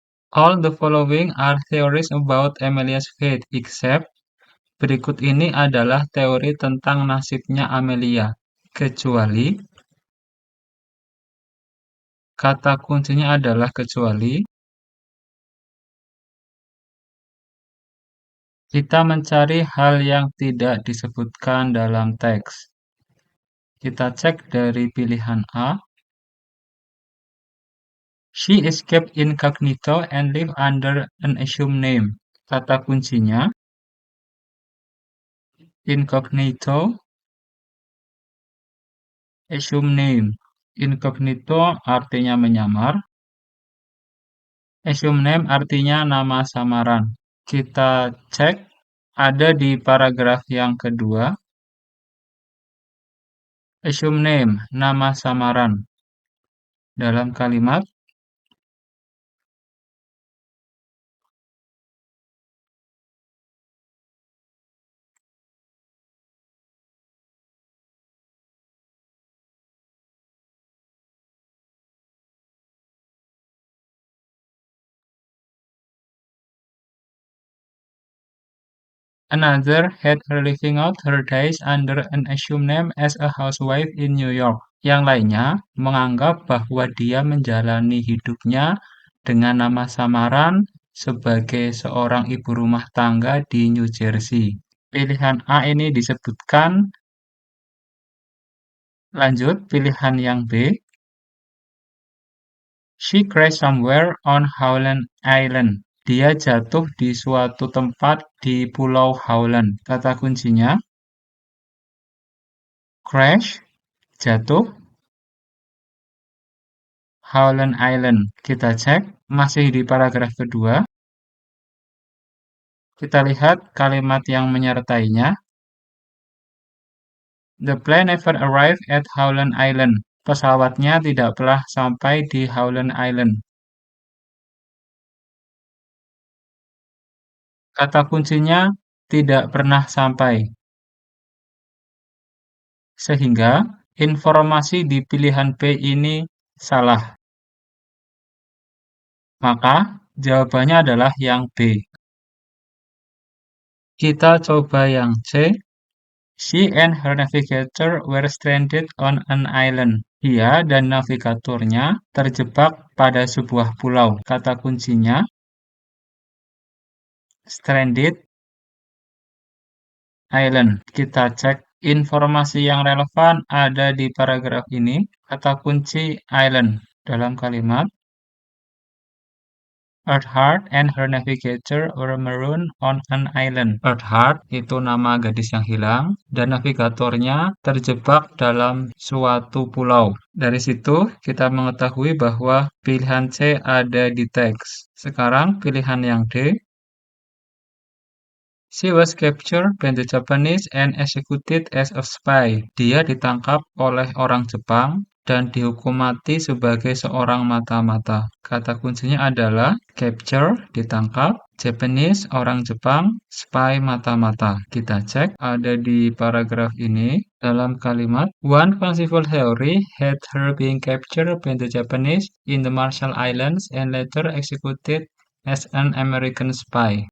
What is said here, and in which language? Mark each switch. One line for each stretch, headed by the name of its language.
English: All the following are theories about Amelia's fate, except
Indonesian: berikut ini adalah teori tentang nasibnya Amelia, kecuali kata kuncinya adalah kecuali. Kita mencari hal yang tidak disebutkan dalam teks. Kita cek dari pilihan A.
English: She escaped incognito and lived under an assumed name.
Indonesian: Kata kuncinya incognito, assumed name. Incognito artinya menyamar, assumed name artinya nama samaran. Kita cek ada di paragraf yang kedua. Assumed name, nama samaran. Dalam kalimat
English: Another had her living out her days under an assumed name as a housewife in New York.
Indonesian: Yang lainnya menganggap bahwa dia menjalani hidupnya dengan nama samaran sebagai seorang ibu rumah tangga di New Jersey. Pilihan A ini disebutkan. Lanjut, pilihan yang B.
English: She crashed somewhere on Howland Island.
Indonesian: Dia jatuh di suatu tempat di Pulau Howland. Kata kuncinya crash, jatuh, Howland Island. Kita cek, masih di paragraf kedua. Kita lihat kalimat yang menyertainya.
English: The plane never arrived at Howland Island.
Indonesian: Pesawatnya tidak pernah sampai di Howland Island. Kata kuncinya tidak pernah sampai. Sehingga informasi di pilihan B ini salah. Maka jawabannya adalah yang B. Kita coba yang C.
English: She and her navigator were stranded on an island.
Indonesian: Dia dan navigatornya terjebak pada sebuah pulau. Kata kuncinya stranded island. Kita cek informasi yang relevan ada di paragraf ini. Kata kunci island dalam kalimat
English: Earthheart and her navigator were marooned on an island.
Indonesian: Earthheart itu nama gadis yang hilang dan navigatornya terjebak dalam suatu pulau. Dari situ kita mengetahui bahwa pilihan C ada di teks. Sekarang pilihan yang D.
English: She was captured by the Japanese and executed as a spy.
Indonesian: Dia ditangkap oleh orang Jepang dan dihukum mati sebagai seorang mata-mata. Kata kuncinya adalah capture, ditangkap, Japanese, orang Jepang, spy, mata-mata. Kita cek ada di paragraf ini dalam kalimat
English: One fanciful theory had her being captured by the Japanese in the Marshall Islands and later executed as an American spy.